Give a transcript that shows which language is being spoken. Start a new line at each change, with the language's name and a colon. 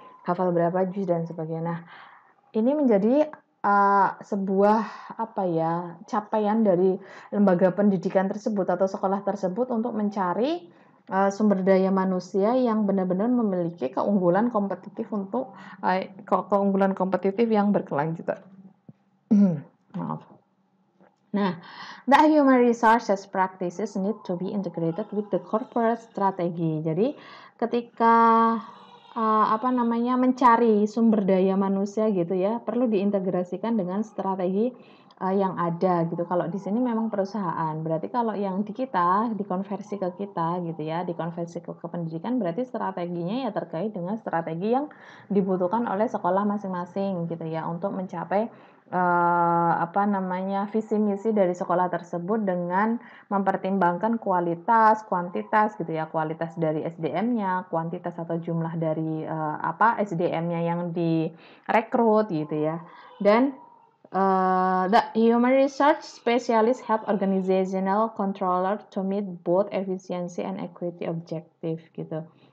Indonesian: Hafal berapa juz dan sebagainya. Nah, ini menjadi, sebuah apa ya, capaian dari lembaga pendidikan tersebut atau sekolah tersebut untuk mencari, sumber daya manusia yang benar-benar memiliki keunggulan kompetitif untuk, keunggulan kompetitif yang berkelanjutan. Maaf.
English: Nah, the human resources practices need to be integrated with the corporate strategy.
Indonesian: Jadi, ketika apa namanya, mencari sumber daya manusia gitu ya, perlu diintegrasikan dengan strategi, yang ada gitu. Kalau di sini memang perusahaan, berarti kalau yang di kita, dikonversi ke kita gitu ya, dikonversi ke pendidikan, berarti strateginya ya terkait dengan strategi yang dibutuhkan oleh sekolah masing-masing gitu ya, untuk mencapai, apa namanya, visi misi dari sekolah tersebut dengan mempertimbangkan kualitas, kuantitas gitu ya, kualitas dari SDM-nya, kuantitas atau jumlah dari, apa, SDM-nya yang direkrut gitu ya.
English: Dan, the human research specialist help organizational controller to meet both efficiency and equity objective gitu.